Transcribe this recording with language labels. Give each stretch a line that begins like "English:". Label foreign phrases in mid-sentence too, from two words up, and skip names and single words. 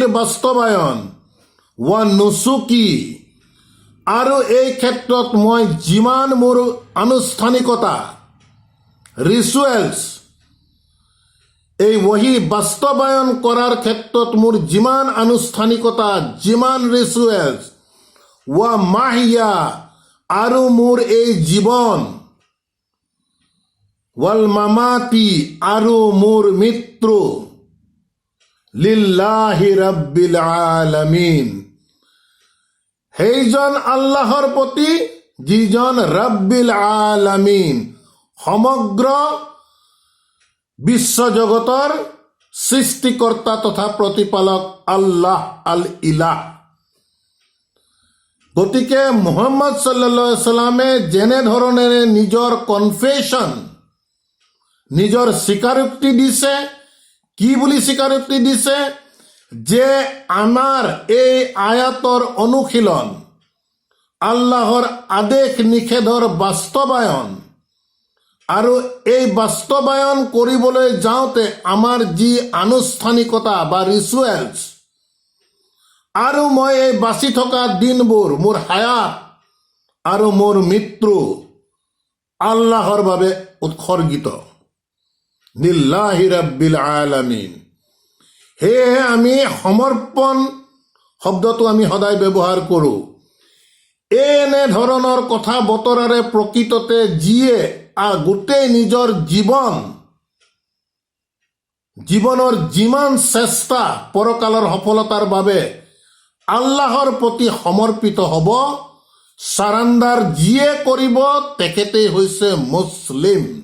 Assamese: বাস্তৱায়ন,
Arabic: ونسكي,
Assamese: আৰু এই ক্ষেত্ৰত মই যিমান মোৰ আনুষ্ঠানিকতা ৰিচুৱেলছ, এই ৱহী বাস্তৱায়ন কৰাৰ ক্ষেত্ৰত মোৰ যিমান আনুষ্ঠানিকতা, যিমান ৰিচুৱেলছ,
Arabic: ومحياي,
Assamese: আৰু মোৰ এই জীৱন,
Arabic: ومماتي,
Assamese: আৰু মোৰ মৃত্যু,
Arabic: لله رب العالمين,
Assamese: সেইজন আল্লাহৰ প্ৰতি যিজন
Arabic: رب العالمين,
Assamese: সমগ্ৰ বিশ্বজগতৰ সৃষ্টিকৰ্তা তথা প্ৰতিপালক আল্লাহ
Arabic: الإله.
Assamese: গতিকে মুহাম্মদ
Arabic: صلى الله عليه وسلم
Assamese: যেনেধৰণেৰে নিজৰ কনফেশ্যন, নিজৰ স্বীকাৰোক্তি দিছে, কি বুলি স্বীকাৰোক্তি দিছে, যে আমাৰ এই আয়াতৰ অনুশীলন, আল্লাহৰ আদেশ নিষেধৰ বাস্তৱায়ন, আৰু এই বাস্তৱায়ন কৰিবলৈ যাওঁতে আমাৰ যি আনুষ্ঠানিকতা বা ৰিচুৱেলছ, আৰু মই এই বাচি থকা দিনবোৰ, মোৰ হায়াত আৰু মোৰ মৃত্যু আল্লাহৰ বাবে উৎসৰ্গিত,
Arabic: لله رب العالمين.
Assamese: সেয়েহে আমি সমৰ্পণ শব্দটো আমি সদায় ব্যৱহাৰ কৰোঁ। এনে ধৰণৰ কথা বতৰাৰে প্ৰকৃততে যিয়ে গোটেই নিজৰ জীৱনৰ যিমান চেষ্টা পৰকালৰ সফলতাৰ বাবে আল্লাহৰ প্ৰতি সমৰ্পিত হ'ব, চাৰাণ্ডাৰ যিয়ে কৰিব তেখেতেই হৈছে মুছলিম।